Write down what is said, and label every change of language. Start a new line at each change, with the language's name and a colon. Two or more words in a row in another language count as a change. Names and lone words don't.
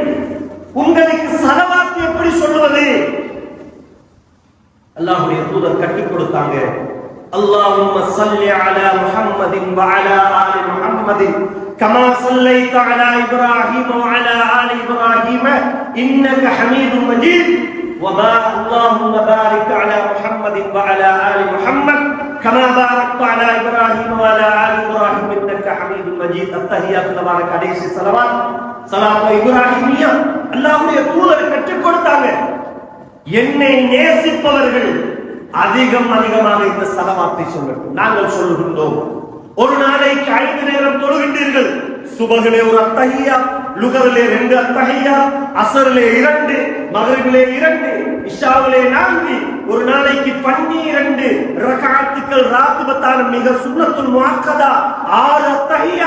Tamil: உங்களுக்கு ஸலவாத் எப்படி சொல்லுவது? அல்லாஹ்வுடைய தூதர் கற்றுக் கொடுத்தாங்க.
Arabic: اللهم صل على محمد وعلى آل محمد كما صليت على إبراهيم وعلى آل إبراهيم إنك حميد مجيد اللهم بارك على محمد وعلى آل محمد كما باركت على إبراهيم وعلى آل إبراهيم إنك حميد مجيد. التحيات تبارك عليه الصلوات صلاة إبراهيمية.
Tamil: அல்லாஹ்வுடைய தூதர் கற்றுக் கொடுத்தாங்க, என்னை நேசிப்பவர்கள் அதிகமாக இந்த ஸலவாத்தை சொல்லட்டும். நாங்கள் சொல்லுகின்றோம், ஒரு நாளைக்கு 5 நேரம் தொழுகின்றீர்கள். சுபஹிலே ஒரு அத்தஹியா, லுகரிலே 2 அத்தஹியா, அஸரிலே 2, மக்ரிபிலே 2, இஷாவிலே 4, ஒரு நாளைக்கு 12 ரக்அத்துகள் ராத்திபத்தான மிக
Arabic: سنة مؤكدة
Tamil: 6 அத்தஹியா.